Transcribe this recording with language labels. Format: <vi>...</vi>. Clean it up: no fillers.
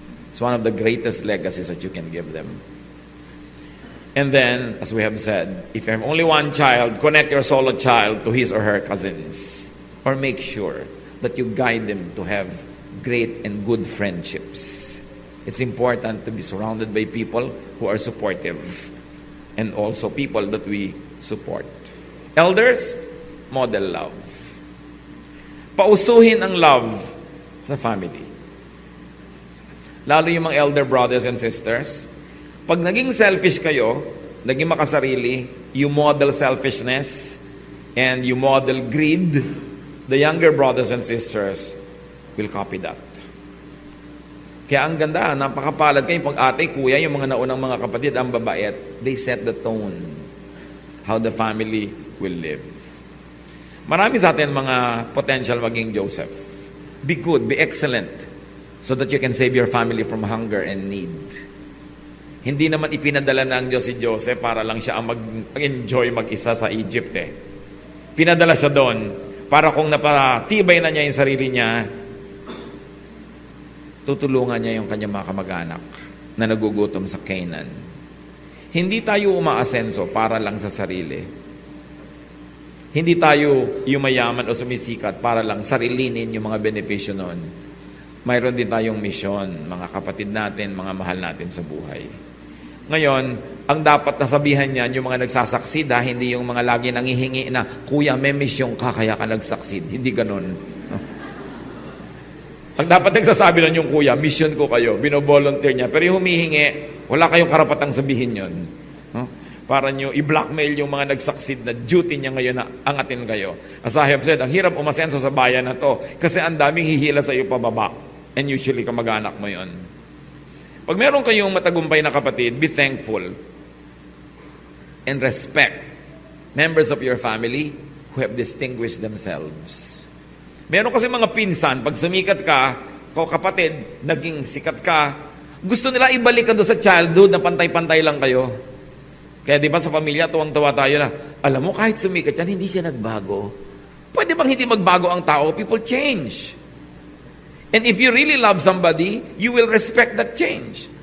<en>It's one of the greatest legacies that you can give them. And then, as we have said, if you have only one child, connect your solo child to his or her cousins. Or make sure that you guide them to have great and good friendships. It's important to be surrounded by people who are supportive and also people that we support. Elders, model love.</en> <tl>Pausuhin ang love sa family. Lalo yung mga elder brothers and sisters, pag naging selfish kayo, naging makasarili,</tl> <en>you model selfishness and you model greed, the younger brothers and sisters will copy that.</en> <tl>Kaya ang ganda, napakapalad kayo pag ate, kuya, yung mga naunang mga kapatid, ang babait,</tl> <en>they set the tone how the family will live.</en> <tl>Marami sa atin mga potential maging Joseph.</tl> <en>Be good, be excellent, so that you can save your family from hunger and need.</en> <tl>Hindi naman ipinadala ng Diyos si Joseph para lang siya ang mag-enjoy mag-isa sa Egypt eh. Pinadala siya doon para kung napatibay na niya yung sarili niya, tutulungan niya yung kanyang mga kamag-anak na nagugutom sa Canaan. Hindi tayo umaasenso para lang sa sarili. Hindi tayo yumayaman o sumisikat para lang sarilinin yung mga benepisyo noon. Mayroon din tayong misyon, mga kapatid natin, mga mahal natin sa buhay. Ngayon, ang dapat nasabihan niyan, yung mga nagsasucceed, hindi yung mga lagi nangihingi na, Kuya, may misyon ka, kaya ka nagsucceed. Hindi ganun. Ang dapat nagsasabi nun yung kuya, mission ko kayo, binovolunteer niya. Pero yung humihingi, wala kayong karapatang sabihin yun. Para nyo i-blackmail yung mga nagsucceed na duty niya ngayon na angatin kayo.</tl> <en>As I have said,</en> <tl>ang hirap umasenso sa bayan na to kasi ang daming hihila sa iyo pababa.</tl> <en>And usually</en> <tl>kamag-anak mo yon. Pag meron kayong matagumpay na kapatid,</tl> <en>be thankful and respect members of your family who have distinguished themselves.</en> <tl>Meron kasi mga pinsan, pag sumikat ka, kapatid, naging sikat ka, gusto nila ibalik ka doon sa childhood na pantay-pantay lang kayo. Kaya di ba sa pamilya, tuwang-tuwa tayo na, alam mo, kahit sumikat yan, hindi siya nagbago. Pwede bang hindi magbago ang tao?</tl> <en>People change. And if you really love somebody, you will respect that change.</en>